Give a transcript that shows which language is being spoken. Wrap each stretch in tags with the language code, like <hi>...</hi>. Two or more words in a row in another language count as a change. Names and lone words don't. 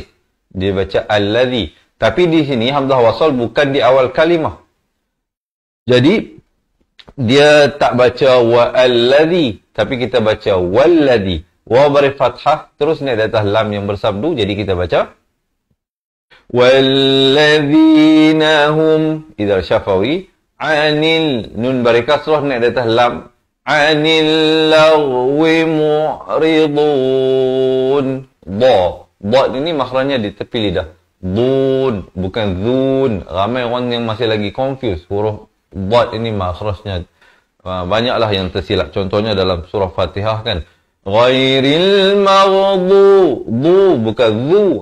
<ms>Dia baca alladhi. Tapi di sini hamzah wasal bukan di awal kalimah. Jadi dia tak baca</ms> <ar>و الذي,</ar> <ms>tapi kita baca walladhi. Waw baris fathah terus naik di atas lam yang bersabdu, jadi kita baca</ms> <ar>والذين هم</ar> <ms>idhar syafawi anil nun baris kasrah naik di atas lam</ms> <ar>عن اللغو معرضون.</ar> <ms>Ba ini makhrajnya di tepi lidah. Dun, bukan zun. Ramai orang yang masih lagi confused. Huruf ba ini makhrajnya banyaklah yang tersilap. Contohnya dalam surah Fatihah kan,</ms> <ar>غير المغضو,</ar> <ms>du bukan zu.</ms>